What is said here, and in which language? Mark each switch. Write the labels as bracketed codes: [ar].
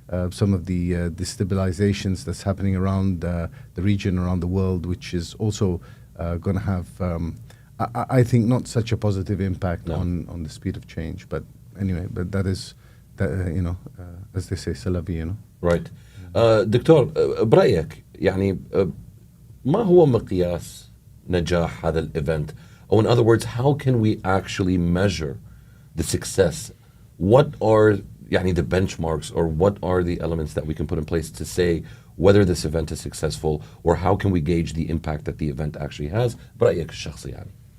[en] Some of the destabilizations that's happening around the region, around the world, which is also going to have, I think, not such a positive impact on the speed of change. But anyway, that is, as they say, c'est la vie, Right. [ar] دكتور, برأيك يعني ما هو مقياس نجاح هذا الإيفنت? [en] Or in other words, how can we actually measure the success? What are the benchmarks, or what are the elements that we can put in place to say whether this event is successful, or how can we gauge the impact that the event actually has? [ar] برأيك الشخصي يعني.